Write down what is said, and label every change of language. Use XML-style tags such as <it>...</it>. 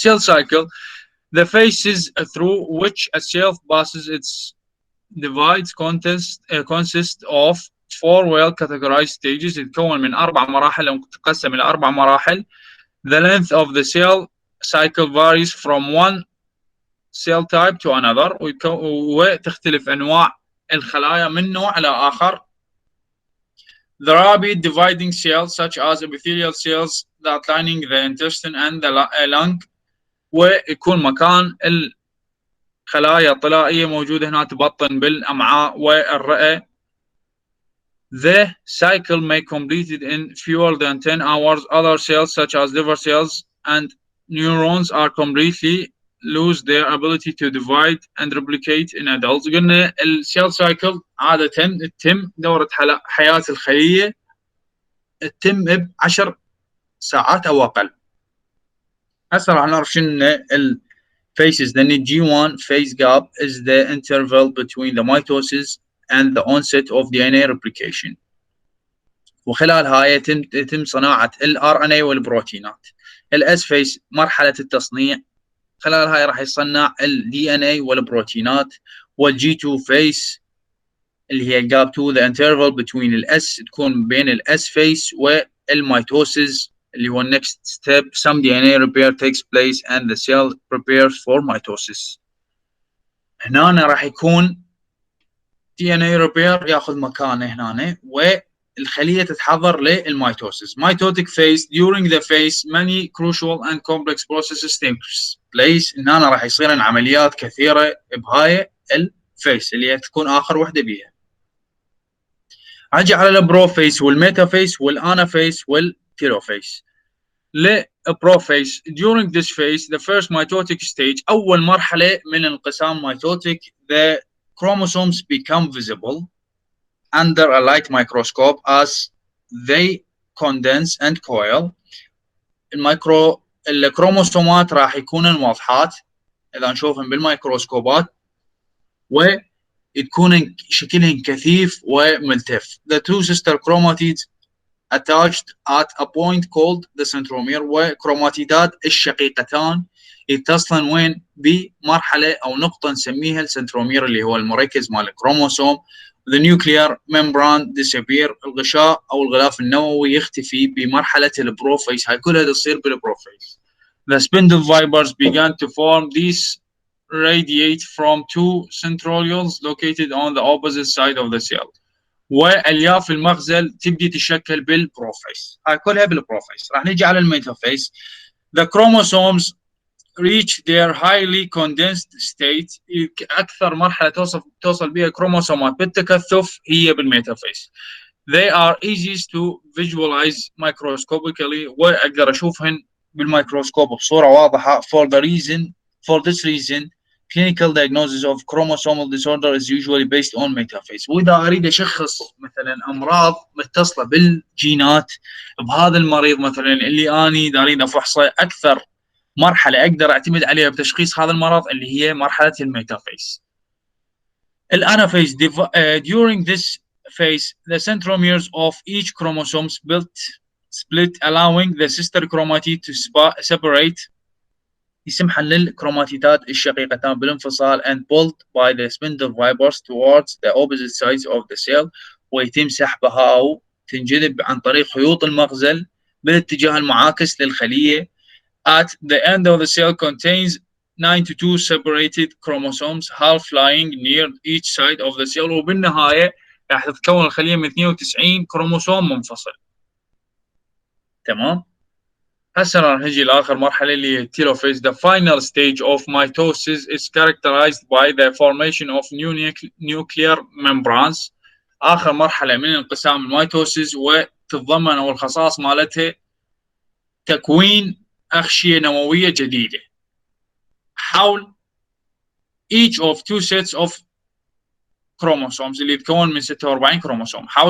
<en>Cell cycle the phases through which a cell passes its divides consist of 4 well categorized stages.</en> <ar>يتكون من 4 مراحل أو تقسم إلى 4 مراحل.</ar> <en>The length of the cell cycle varies from one cell type to another،</en> <ar>وتختلف أنواع الخلايا من نوع إلى آخر.</ar> <en>The rapid dividing cells such as epithelial cells that lining the intestine and the lung،</en> <ar>ويكون مكان الخلايا الطلائية موجودة هنا تبطن بالأمعاء والرئة.</ar> <en>The cycle may complete it in fewer than 10 hours. Other cells such as liver cells and neurons are completely lose their ability to divide and replicate in adults.</en> <ar>قلنا السيل سايكل عادة تتم دورة حياة الخلية تتم ب10 ساعات أو أقل. هسه راح نعرف شنو الفيسز. لأن</ar> <en>G1 phase gap is the interval between the mitosis and the onset of DNA replication،</en> <ar>وخلال هاي يتم صناعة ال RNA والبروتينات. ال S phase مرحلة التصنيع، خلال هاي راح يصنع ال DNA والبروتينات.</ar> <en>وال G2 phase</en> <ar>اللي هي</ar> <en>gap 2 the interval between ال S</en> <ar>تكون بين ال</ar> <en>S phase</en> <ar>والميتوسيس اللي هو</ar> <en>next step. Some DNA repair takes place and the cell prepares for mitosis.</en> <ar>هنا راح يكون DNA repair ياخذ مكانه هنا والخلية تتحضر للميتوسيس.</ar> <en>Mitotic phase. During the phase many crucial and complex processes take place.</en> <ar>هنا راح يصير عمليات كثيرة بهاي الفيس اللي تكون آخر وحدة بيها. أجي على البروفيس والميتافيس والأنافيس والتيلوفيس. للبروفيس.</ar> <en>During this phase the first mitotic stage</en> <ar>أول مرحلة من انقسام</ar> <en>mitotic the chromosomes become visible under a light microscope as they condense and coil.</en> <ar>الكروموسومات راح يكونن واضحات إذا نشوفهم بالميكروسكوبات وتكون شكلهن كثيف وملتف.</ar> <en>The two sister chromatids attached at a point called the centromere.</en> <ar>وكروماتيدات الشقيقتان يتصلن وين بمرحلة أو نقطة نسميها السنترومير اللي هو المركز مال الكروموسوم.</ar> <en>The nuclear membrane disappear.</en> <ar>الغشاء أو الغلاف النووي يختفي بمرحلة البروفيس. هاي كلها تصير بالبروفيس.</ar> <en>The spindle fibers began to form. These radiate from two centrioles located on the opposite side of the cell.</en> <ar>والياف المغزل تبدي تشكل بالبروفيس. هاي كلها بالبروفيس. راح نيجي على الميتافيس.</ar> <en>The chromosomes reach their highly condensed state.</en> <ar>أكثر مرحلة توصل بها كروموسومات بالتكثف هي بالميتافيس.</ar> <en>They are easiest to visualize microscopically.</en> <ar>وأقدر أشوفهن بالميكروسكوب بصورة واضحة.</ar> <en>For this reason clinical diagnosis of chromosomal disorder is usually based on metaphase.</en> <ar>وإذا أريد أشخص مثلا أمراض متصلة بالجينات بهذا المريض مثلا اللي أني أريد أفحصه أكثر مرحلة أقدر أعتمد عليها بتشخيص هذا المرض اللي هي مرحلة الميتافيز.</ar> <en>الأنافيز. During this phase the centromeres of each chromosome split allowing the sister chromatid to separate.</en> <ar>يسمح للكروماتيدات الشقيقتان بالانفصال</ar> <en>and pulled by the spindle fibers towards the opposite sides of the cell.</en> <ar>ويتم سحبها أو تنجذب عن طريق خيوط المغزل بالاتجاه المعاكس للخلية.</ar> <en>At the end of the cell contains 92 separated chromosomes half lying near each side of the cell.</en> <ar>وبالنهاية راح تتكون الخلية من 92 كروموسوم منفصل. تمام. هسه راح نجي لآخر مرحلة اللي هي telophase.</ar> <en>The final stage of mitosis is characterized by the formation of new nuclear membranes.</en> <ar>آخر مرحلة من انقسام الميتوسيس وتتضمن أو الخصائص مالتها تكوين أغشية نووية جديدة حول</ar> <en>each of two sets of chromosomes</en> <ar>اللي يتكون من 46 كروموسوم.</ar>